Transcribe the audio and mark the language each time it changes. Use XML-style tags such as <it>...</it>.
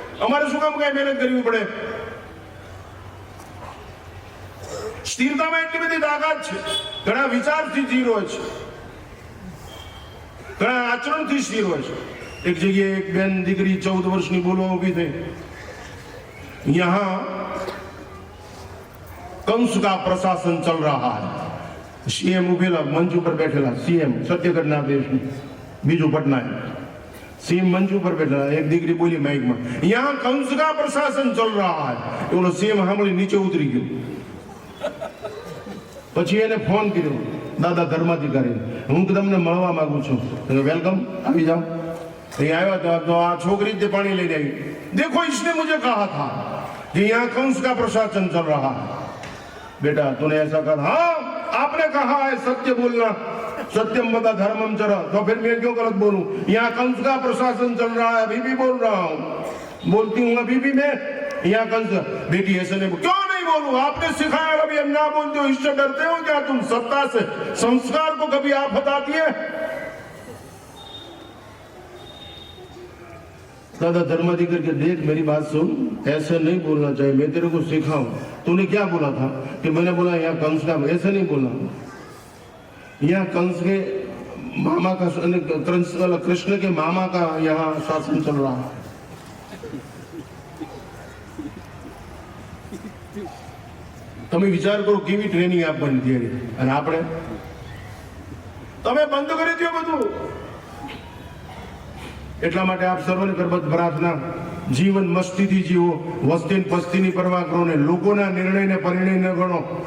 <gu>અમારે શું કામ કઈ મહેનત કરવી પડે? સ્થિરતામાં એટલી બધી તાકાત છે. ઘણા વિચારથી સ્થિર હોય છે, ઘણા આચરણથી સ્થિર હોય છે. એક જગ્યાએ એક બેન દીકરી 14 વર્ષની બોલવા ઉભી થઈ.</gu> <hi>યહાં कंस का प्रशासन चल रहा है.</hi> <gu>सीएम उभेला, मंच ઉપર બેઠેલા. सीएम સત્યઘટના દેશની, બીજું પટનાયક. सीएम मंच ઉપર બેઠેલા. એક દીકરી બોલી માઇકમાં,</gu> <hi>यहाँ कंस का प्रशासन चल रहा है.</hi> <gu>ઓલો सीएम સાંભળી નીચે ઉતરી ગયો. પછી એને ફોન કર્યો દાદા ધર્માધિકારી, હું તમને મળવા માંગુ છું. વેલકમ, આવી જાઓ. અહીં આવ્યા તો આ છોકરી તે પાણી લઈને આવી.</gu> <hi>देखो इसने मुझे कहा था कि यहाँ कंस का प्रशासन चल रहा है. बेटा तूने ऐसा कहा? हाँ, आपने कहा है सत्य बोलना,</hi> <sa>सत्यम वद धर्मम चर.</sa> <hi>तो फिर मैं क्यों गलत बोलूं? यहाँ कंस का प्रशासन चल रहा है, अभी भी बोल रहा हूँ, बोलती हूँ अभी भी मैं. यहाँ कंस. बेटी ऐसे नहीं, क्यों नहीं बोलूं? आपने सिखाया, कभी हम ना बोलते हो, इससे डरते हो क्या तुम? सत्ता से, संस्कार को कभी आफत आती है? दादा धर्माधिकारी के देख मेरी बात सुन, ऐसे नहीं बोलना चाहिए, मैं तेरे को सिखाऊं. तूने क्या बोला था? कि मैंने बोला यहाँ कंस का, ऐसे नहीं बोलना. यहाँ कंस के मामा का, कृष्ण के मामा का यहाँ शासन चल रहा है.</hi> <gu>તમે વિચાર કરો કેવી ટ્રેનિંગ આપવાની તૈયારી. અને આપણે તમે બંધ કરી દો બધું. એટલા માટે આપ સર્વને કરબદ્ધ પ્રાર્થના, જીવન મસ્તીથી જીવો, વસ્તી પસ્તીની પરવા કરો ને લોકોના નિર્ણયને પરિણય ન ગણો.</gu>